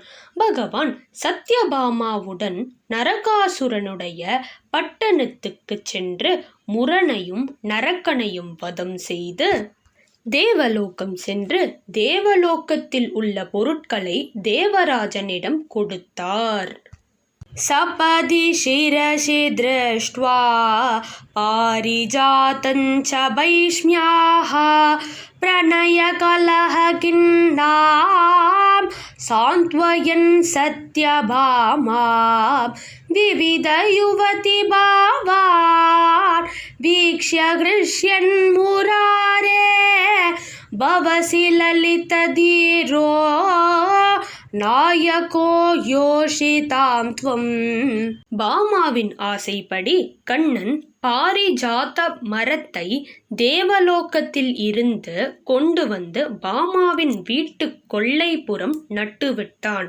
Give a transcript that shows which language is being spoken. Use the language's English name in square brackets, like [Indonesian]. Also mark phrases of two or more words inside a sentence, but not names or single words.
[Tamil] பகவான் சத்யபாமாவுடன் நரகாசுரனுடைய பட்டணத்துக்கு சென்று முரனையும் நரக்கனையும் வதம் செய்து தேவலோகம் சென்று தேவலோகத்தில் உள்ள பொருட்களை தேவராஜனிடம் கொடுத்தார். [Sanskrit] सपदि शिरसि दृष्ट्वा पारिजातं च वैष्ण्याः प्रणयकलहखिन्नां सान्त्वयन् सत्यभामां विविधयुवतिभावान् वीक्ष्य हृष्यन्मुरारे भवसि ललितधीरो नायको योषितां त्वम्. [Tamil] பாமாவின் ஆசைப்படி கண்ணன் பாரிஜாத மரத்தை தேவலோகத்தில் இருந்து கொண்டு வந்து பாமாவின் வீட்டு கொல்லைப்புறம் நட்டுவிட்டான்.